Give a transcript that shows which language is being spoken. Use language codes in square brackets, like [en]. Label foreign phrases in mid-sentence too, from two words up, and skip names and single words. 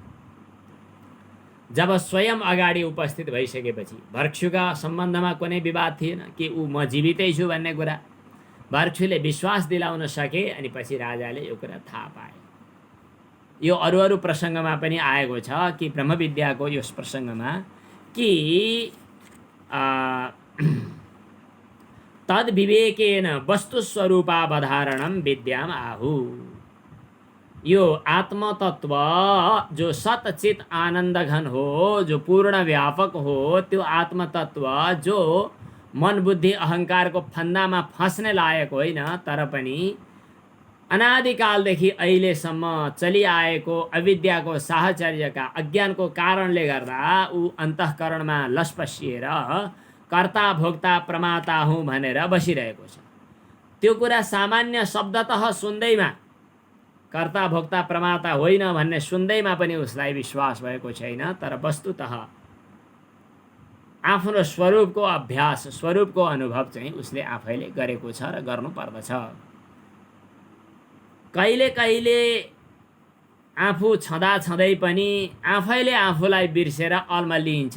[ne] जब स्वयं अगाडि उपस्थित भइसकेपछि भर्खुका सम्बन्धमा कुनै विवाद थिएन कि ऊ म जीवितै छु भन्ने कुरा भर्खुले विश्वास दिलाउन सके। अनि पछि राजाले यो कुरा थाहा पाए। यो अरू प्रसङ्गमा पनि आएको छ कि ब्रह्मविद्याको यस प्रसङ्गमा कि [sa] तद विवेकेन वस्तुस्वरूपावधारणम विद्याम आहु। [ne] यो आत्मतत्व जो सतचित आनंद घन हो, जो पूर्ण व्यापक हो, त्यो आत्मतत्व जो मन बुद्धि अहंकार को फन्दामा फस्ने लायक होइन, तर पनि अनादिकालदेखि अहिलेसम्म चलिआएको अविद्याको साहचर्यका अज्ञानको कारणले गर्दा ऊ अन्तःकरणमा लस्पसिएर कर्ता भोक्ता प्रमाता हुँ भनेर बसिरहेको छ। त्यो कुरा सामान्य शब्दतः सुन्दैमा कर्ता भोक्ता प्रमाता होइन भन्ने सुन्दैमा पनि उसलाई विश्वास भएको छैन। तर वस्तुतः आफ्नो स्वरूपको अभ्यास, स्वरूपको अनुभव चाहिँ उसले आफैले गरेको छ र गर्नुपर्दछ। कहिले कहिले आफू छँदा छँदै पनि आफैले आफूलाई बिर्सेर अल्मलिन्छ।